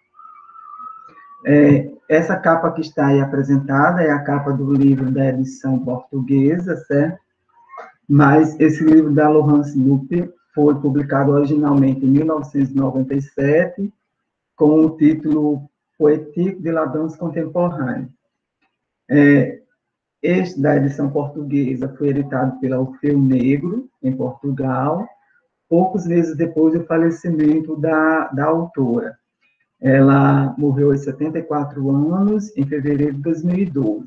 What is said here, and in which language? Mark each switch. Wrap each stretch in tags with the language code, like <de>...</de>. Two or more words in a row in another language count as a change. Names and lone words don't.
<pt>Essa capa que está aí apresentada é a capa do livro da edição portuguesa, certo? Mas esse livro da Laurence Lupe foi publicado originalmente em 1997, com o título Poétique de la danse contemporaine. Este, da edição portuguesa, foi editado pela Orfeu Negro, em Portugal, poucos meses depois do falecimento da autora. Ela morreu aos 74 anos, em fevereiro de 2012.</pt>